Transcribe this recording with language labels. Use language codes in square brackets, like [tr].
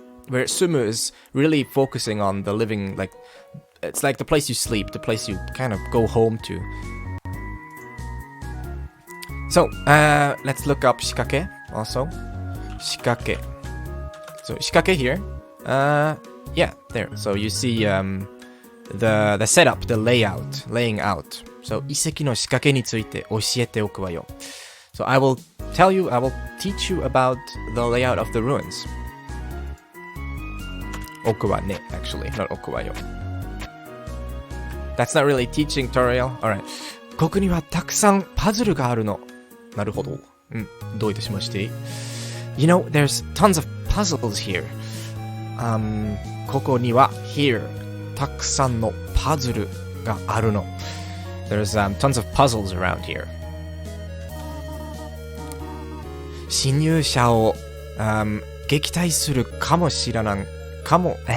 [en] Where sumu is really focusing on the living, like, it's like the place you sleep, the place you kind of go home to. So, let's look up shikake also. 仕掛け.So 仕掛け here. Yeah, there. So you see the setup, the layout, laying out. [ja] So 遺跡の仕掛けについて教えておくわよ. [en] So I will teach you about the layout of the ruins. おくわね, actually, not おくわよ. That's not really teaching tutorial. Alright. [ja] ここにはたくさんパズルがあるの. なるほど.どういたしまして? [en] You know, there's tons of puzzles here. [ja] ここには here たくさんのパズルがあるの. [en] There's tons of puzzles around here. [ja] 侵入者を、撃退するかもしれないかも.